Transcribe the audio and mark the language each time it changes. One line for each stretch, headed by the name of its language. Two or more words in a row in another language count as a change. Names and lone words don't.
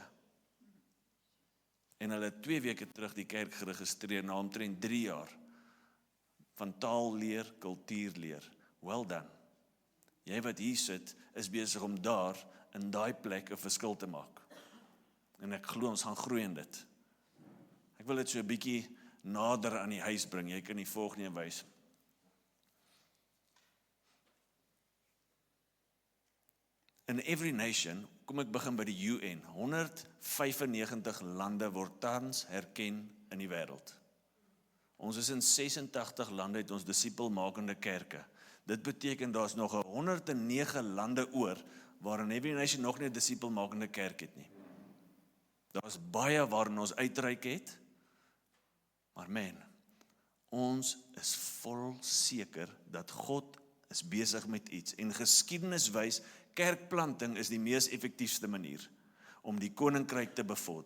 Afrikaans: En hulle het 2 weke terug die kerk geregistreer, na omtrent 3 jaar, van taalleer, kultuurleer.
English: Well done.
Afrikaans: Jy wat hier sit, is besig om daar, in daai plek, 'n verskil te maak. En ek glo ons gaan groei in dit. Ek wil dit so 'n bietjie nader aan die huis bring. Jy kan die volgende wys.
English: In every nation,
Afrikaans: kom ek begin by die UN, 195 lande word tans herken in die wêreld. Ons is in 86 lande het ons disipelmakende kerke. Dit beteken daar's nog 109 lande oor, waarin every nation nog nie 'n disipelmakende kerk het nie. Daar's baie waarin ons uitreik het, maar man, ons is vol seker dat God is besig met iets. En geskiedenis wys, kerkplanting is die mees effektiefste manier om die koninkryk te bevorder.